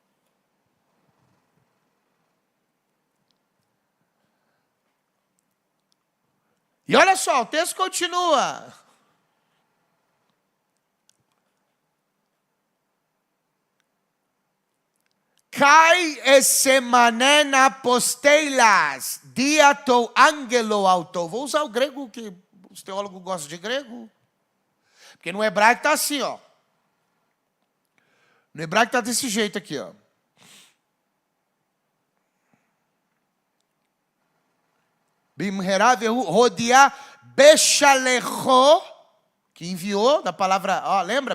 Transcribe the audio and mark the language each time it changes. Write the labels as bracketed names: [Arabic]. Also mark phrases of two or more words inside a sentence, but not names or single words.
[Portuguese] E olha só, o texto continua. [Greek] Καὶ ἐσήμανεν ἀποστείλας διὰ τοῦ ἀγγέλου αὐτοῦ. [Portuguese] Vou usar o grego, que os teólogos gostam de grego. Porque no hebraico está assim, ó. No hebraico está desse jeito aqui, ó. Bimherá rodia bechalecho, que enviou, da palavra, ó, lembra?